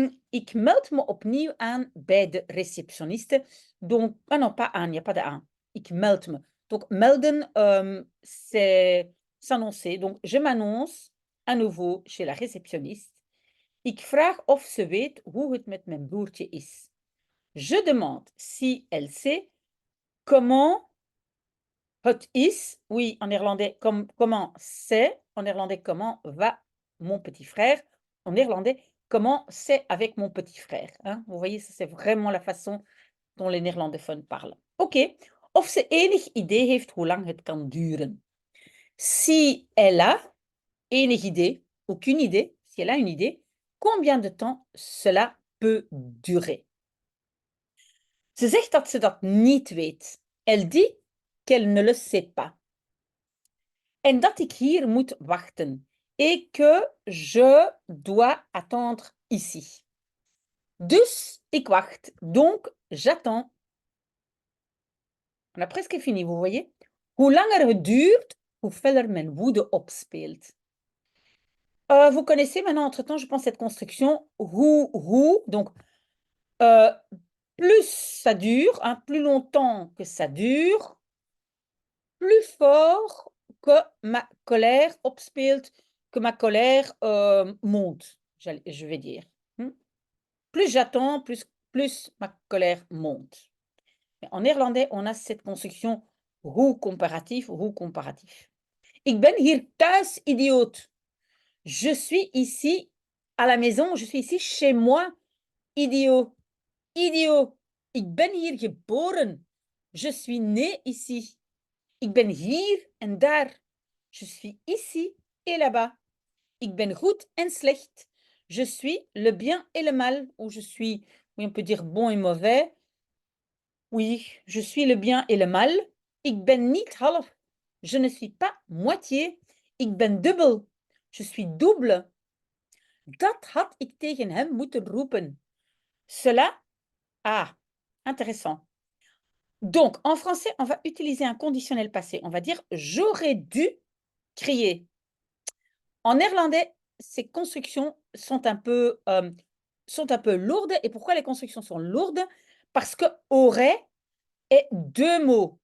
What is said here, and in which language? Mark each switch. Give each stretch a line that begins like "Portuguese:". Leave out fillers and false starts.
Dutch: Ik meld me opnieuw aan bij de receptioniste.
French: Donc, ah non, pas aan, il n'y a pas de aan.
Dutch: Ik meld me.
French: Donc, melden, c'est s'annoncer. Donc, je m'annonce à nouveau chez la réceptionniste.
Dutch: Ik vraag of ze weet hoe het met mijn broertje is.
French: Je demande si elle sait comment
Dutch: het is.
French: Oui, en néerlandais, comment c'est. En néerlandais, comment va mon petit frère. En néerlandais, comment c'est avec mon petit frère. Hein? Vous voyez, ça c'est vraiment la façon dont les néerlandophones parlent. OK.
Dutch: Of ze enig idee heeft hoe lang het kan duren.
French: Si elle a enig idee, aucune idée, si elle a une idée, combien de temps cela peut durer.
Dutch: Ze zegt dat ze dat niet weet.
French: Elle dit qu'elle ne le sait pas.
Dutch: En dat ik hier moet wachten.
French: Et que je dois attendre ici.
Dutch: Dus ik wacht.
French: Donc, j'attends. On a presque fini, vous voyez?
Dutch: Hoe langer het duurt, hoe feller mijn woede opspeelt.
French: Vous connaissez maintenant, entre-temps, je pense, cette construction. Hoe, donc, plus ça dure, hein, plus longtemps que ça dure, plus fort que ma colère opspeelt, que ma colère monte, je vais dire. Plus j'attends, plus ma colère monte. Mais en néerlandais, on a cette construction hoe comparatif, hoe comparatif.
Dutch: Ik ben hier thuis, idioot.
French: Je suis ici à la maison, je suis ici chez moi, idiot.
Dutch: Idiot. Ik ben hier geboren.
French: Je suis né ici.
Dutch: Ik ben hier en daar.
French: Je suis ici et là-bas.
Dutch: Ik ben goed en slecht.
French: Je suis le bien et le mal. Ou je suis, oui, on peut dire bon et mauvais. Oui, je suis le bien et le mal.
Dutch: Ik ben niet half.
French: Je ne suis pas moitié.
Dutch: Ik ben dubbel.
French: Je suis double.
Dutch: Dat had ik tegen hem moeten roepen.
French: Cela, intéressant. Donc, en français, on va utiliser un conditionnel passé. On va dire « j'aurais dû crier ». En néerlandais, ces constructions sont un peu lourdes. Et pourquoi les constructions sont lourdes? Parce que « aurait » est deux mots.